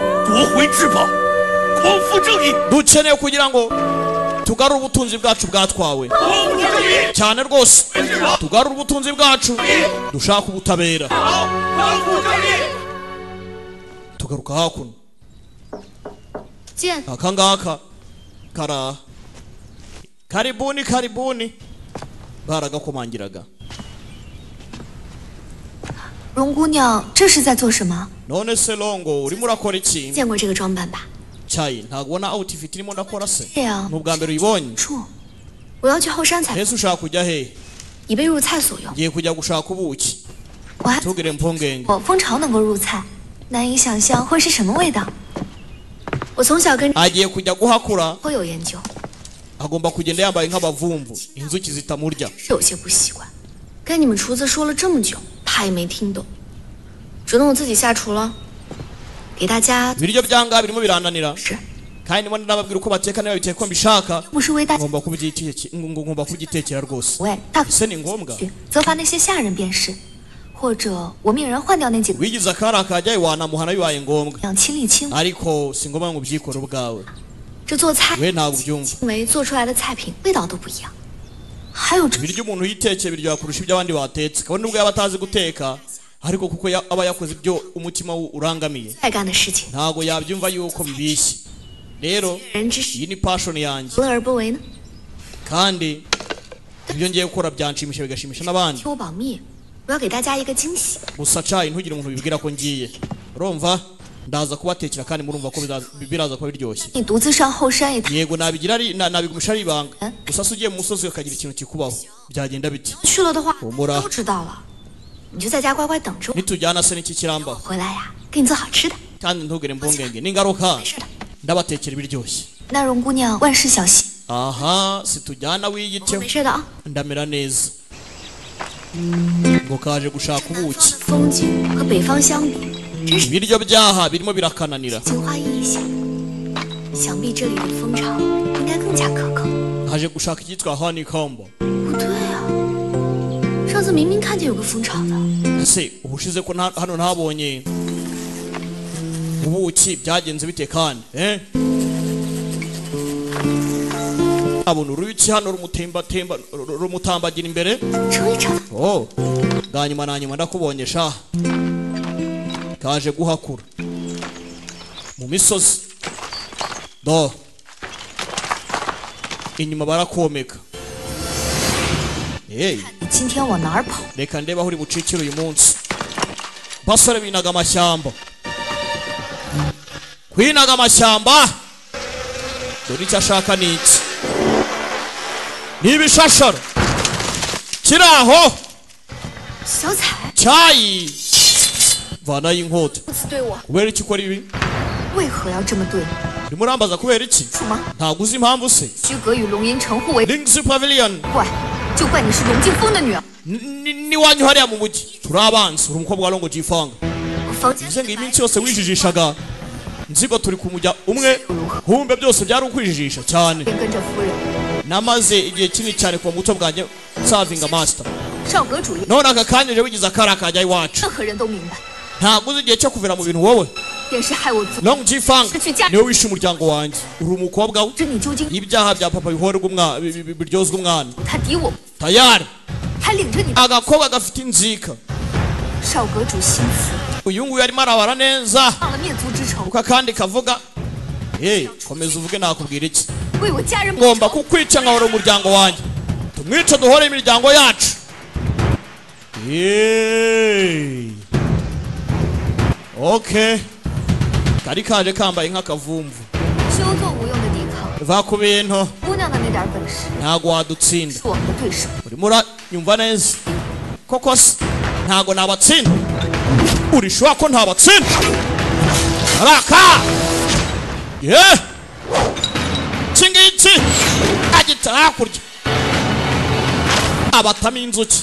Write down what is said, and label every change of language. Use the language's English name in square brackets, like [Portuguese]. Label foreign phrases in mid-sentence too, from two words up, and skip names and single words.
[Kinyarwanda] dukeneye kugira ngo tugarure ubutunzi bwacu bwatwawe cyane rwose tugarure ubutunzi bwacu dushaka ubutabera tugaruka hakuno akangaka kara karibuni baragakomangiraga [Chinese] 荣姑娘，这是在做什么？ [Kinyarwanda] none se Longo urimo urakora iki [Chinese] 见过这个装扮吧？ [Kinyarwanda] cyayi ntagubona outfit irimo ndakora se [Chinese] 对呀， [Kinyarwanda] n'ubwa mbere uyibonye [Chinese] 处，我要去后山采， [Kinyarwanda] ese ushaka kujya he [Chinese] 以备入菜所用。 [Kinyarwanda] ngiye kujya gushaka ubuki [Chinese] 我还 [Kinyarwanda] tugire mpongenge [Chinese] 我蜂巢能够入菜，难以想象会是什么味道。我从小跟 [Kinyarwanda] agiye kujya guhakura [Chinese] 颇有研究， [Kinyarwanda] agomba kugenda yambaye nk'abavumvu inzuki zitamurya [Chinese] 是有些不习惯。跟你们厨子说了这么久，他也没听懂，只能我自己下厨了。给大家 [Kinyarwanda] ibiryo byanga birimo birananira [Chinese] 是， [Kinyarwanda] kandi ndimo ndababwira uko bateka niba biteka ko mbishaka [Chinese] 不是为大家 [Kinyarwanda] ngomba kubyitekera rwose [Chinese] 喂大 [Kinyarwanda] ese ni ngombwa [Chinese] 责罚那些下人便是，或者我命人换掉那几个 [Kinyarwanda] wigize akari akajyayo wanamuhana bibaye ngombwa [Chinese] 养亲力亲为。 [Kinyarwanda] ariko si ngombwa ngo ubyikore ubwawe [Chinese] 这做菜 [Kinyarwanda] we ntabwo ubyumva [Chinese] 因为做出来的菜品味道都不一样。还有这 [Kinyarwanda] ibiryo umuntu yitekeye biryoha kurusha ibyo abandi batetse kabone nubwo yaba atazi guteka ariko kuko aba yakoze ibyo umutima urangamiye [Chinese] 菜干的事情， [Kinyarwanda] ntago yabyumva yuko bibishye rero [Chinese] 人之事 [Kinyarwanda] iyi ni passion yanjye [Chinese] 何乐而不为呢？ [Kinyarwanda] kandi ibyo ngiye gukora byanshimisha bigashimisha n'abandi [Chinese] 替我保密，我要给大家一个惊喜。 [Kinyarwanda] gusa cayi ntugire umuntu bibwira ko ngiye urumva ndaza kubatekera kandi murumva ko biraza kuba biryoshye [Chinese] 你独自上后山也太 [Kinyarwanda] yego nabigira nabigumisha ari ibanga gusa se ugiye mu musozi ukagira ikintu kikubaho byagenda biti [Chinese] 去了的话， [Kinyarwanda] humura [Chinese] 都知道了。你就在家乖乖等着我， [Kinyarwanda] nitujyana se n'iki kirambaho [Chinese] 回来呀，给你做好吃的。 [Kinyarwanda] kandi ntugire impungenge n'ingaruka [Chinese] 没事的。 [Kinyarwanda] ndabatekera ibiryoshye [Chinese] 那荣姑娘万事小心， [Kinyarwanda] aha situjyana [Chinese] 我 [Kinyarwanda] wiyiteho [Chinese] 没事的啊。 [Kinyarwanda] ndamera neza ngo kaje gushaka [Chinese] 南方 [Kinyarwanda] ubuki [Chinese] 的风景和北方相比，真是 [Kinyarwanda] ibiryo byaha birimo birakananira [Chinese] 情花意下。想必这里的蜂巢应该更加可口。 [Kinyarwanda] haje gushaka icyitwa honeycomb [Chinese] 不对啊，上次明明看见有个蜂巢的。 [Kinyarwanda] ese ubushize ko hano ntabonye ubuki byagenze bite kandi abona uruyuki hano rumutambagira imbere [Chinese] 终于找到， [Kinyarwanda] oh bwa nyuma na nyuma ndakubonye sha kaje guhakura mu misozi do inyuma barakomeka. Hey, [Chinese] 你今天往哪儿跑？ [Kinyarwanda] reka ndeba aho uri bucikire uyu munsi. Basore binaga amashyamba, kwinaga amashyamba. Dore icyo ashaka ni iki? Ni ibishashara kiri aho. [Chinese] 小彩， [Kinyarwanda] cyayi vanayo inkota. [Chinese] 如此对我， [Kinyarwanda] kubera iki ukora ibi? [Chinese] 为何要这么对你？ [Kinyarwanda] urimo urambaza kubera iki? [Chinese] 什么？ [Kinyarwanda] ntabwo uzi impamvu se? [Chinese] 居格与龙吟城互为 Ling's Pavilion 怪，就怪你是龙敬风的女儿。 [Kinyarwanda] ni wanyu hariya mu mujyi turi abanzi. uri umukobwa wa Longo Jifanga. [Chinese] 我房间 [Kinyarwanda] nze ngo iminsi yose wijijishaga nzigo turi ku mujya umwe humbe byose byari ukwijijisha cyane. [Chinese] 便跟着夫人 [Kinyarwanda] namaze igihe kinini cyane kuva muto bwanjye [English] savinga master. [Chinese] 少阁主也， [Kinyarwanda] none aka kanya je wigize akara kajya iwacu. [Chinese] 任何人都明白， [Kinyarwanda] ntabwo uzi igihe cyo kuvira mu bintu wowe. [Chinese] 便是害我族。 [Kinyarwanda] Longo Jifanga niwe wishe umuryango wanjye. uri umukobwa we. [Chinese] 这你究竟？ [Kinyarwanda] ibyaha bya papa bihorerwa biryozwa umwana. [Chinese] 他敌我， tayari 还领着你。 [Kinyarwanda] agakobwa gafite inzika. [Chinese] 少阁主心慈， [Kinyarwanda] uyu nguyu arimo arabara neza [Chinese] 忘了灭族之仇， [Kinyarwanda] kuko akandi kavuga komeza uvuge nakubwira iki. [Chinese] 为我家人报 [Kinyarwanda] ngomba [Chinese] 仇。 [Kinyarwanda] kukwica nkahora umuryango wanjye. tumwice duhore imiryango yacu. okay kari kaje kambaye nk'akavumvu. [Chinese] 休做无用的抵抗， [Kinyarwanda] va ku bintu [Chinese] 姑娘的那点本事 [Kinyarwanda] ntago wadutsinda. [Chinese] 是我们的对手。 [Kinyarwanda] urimo uranyumva neza koko se? ntago nabatsinda. urishobora ko ntabatsinda? araka iki ngiki agita hakurya abatamo inzuki.